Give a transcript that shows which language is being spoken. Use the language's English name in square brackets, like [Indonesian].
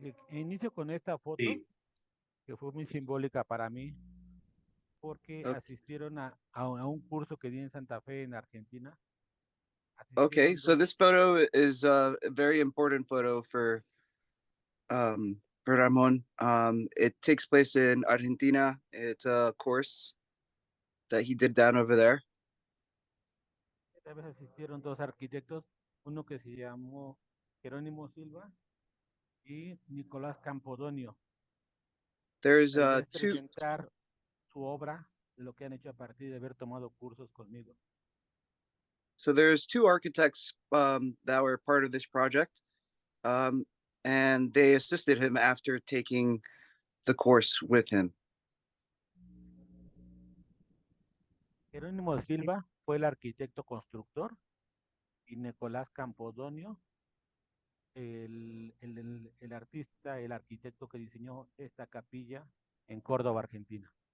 [Spanish] Inicio con esta foto, que fue muy simbólica para mí, porque asistieron a un curso que di en Santa Fe, en Argentina. [English] Okay, so this photo is a very important photo for Ramon. It takes place in Argentina. It's a course that he did down over there. [Spanish] Esta vez asistieron dos arquitectos, uno que se llamó Jerónimo Silva y Nicolás Campodonio. [English] There's [Spanish] presentar su obra de lo que han hecho a partir de haber tomado cursos conmigo. [English] So there's two architects that were part of this project, and they assisted him after taking the course with him. [Spanish] Jerónimo Silva fue el arquitecto constructor y Nicolás Campodonio el artista, el arquitecto que diseñó esta capilla en Córdoba, Argentina.